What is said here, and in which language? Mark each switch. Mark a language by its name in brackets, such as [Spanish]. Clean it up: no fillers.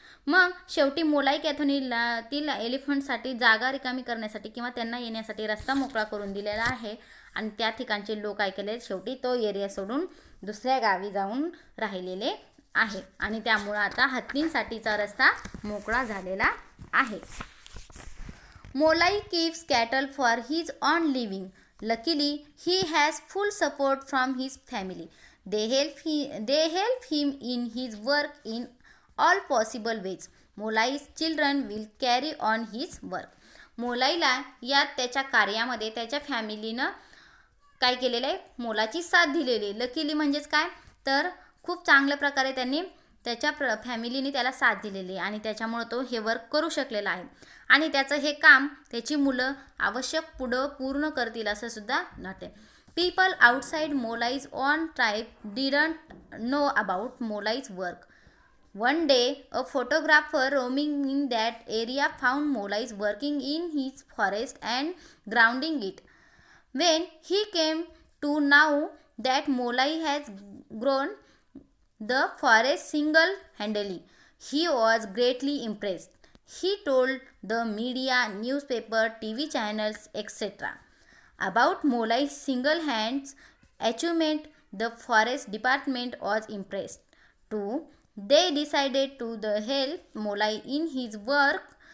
[Marathi] मग शेवटी मोलाई कॅथोनीतील एलिफंटसाठी जागा रिकामी करण्यासाठी किंवा त्यांना येण्यासाठी रस्ता मोकळा करून दिलेला आहे आणि त्या ठिकाणचे लोक काय केले, शेवटी तो एरिया सोडून दुसऱ्या गावी जाऊन राहिलेले आहे आणि त्यामुळे आता हत्तींसाठीचा रस्ता मोकळा झालेला आहे. [English] Molai keeps cattle for his own living. Luckily he has full support from his family. They help him in his work in all possible ways. Molai's children will carry on his work. [Marathi] मोलाईला या त्याच्या कार्यामध्ये त्याच्या फॅमिलीनं काय केलेलं आहे, मोलाची साथ दिलेली आहे. लकीली म्हणजेच काय तर खूप चांगल्या प्रकारे त्यांनी त्याच्या फॅमिलीने त्याला साथ दिलेली आहे आणि त्याच्यामुळे तो हे वर्क करू शकलेला आहे आणि त्याचं हे काम त्याची मुलं आवश्यक पुढं पूर्ण करतील असं सुद्धा वाटते. [English] People outside Molai's own tribe didn't know about Molai's work. One day a photographer roaming in that area found Molai's working in his forest and grounding it. When he came to know that Molai has grown the forest single-handedly, he was greatly impressed. He told the media, newspaper, TV channels, etc. about Molai's single-handed achievement. The forest department was impressed too. They decided to help Molai in his work.